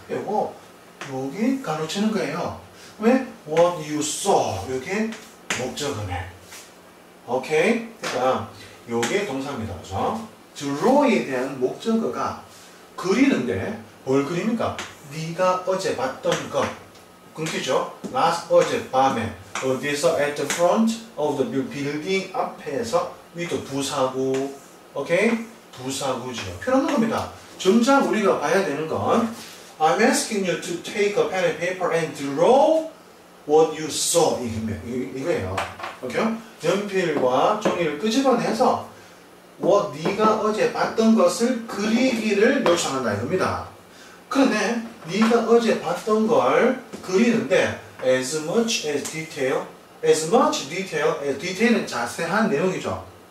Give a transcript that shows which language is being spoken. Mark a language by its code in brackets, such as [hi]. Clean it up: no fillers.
[ko] 요거 여기 가로치는 거예요. 왜? [en] What you saw. [ko] 요게 목적어네. 오케이? 그러니까 요게 동사입니다. 그죠? draw에 대한 목적어가 그리는데 뭘 그립니까? 네가 어제 봤던 것. 끊기죠? 어젯밤에 어디서 [en] at the front of the building [ko] 앞에서 위도 부사구. 오케이? 부사구죠. 필요 없는 겁니다. 정작 우리가 봐야 되는 건 [en] I'm asking you to take a pen and paper and draw what you saw. [ko] 이거예요. 오케이? 연필과 종이를 끄집어내서 네가 어제 봤던 것을 그리기를 요청한다 이겁니다. 그런데 네가 어제 봤던 걸 그리는데 [en] as much detail as [ko] detail은 자세한 내용이죠.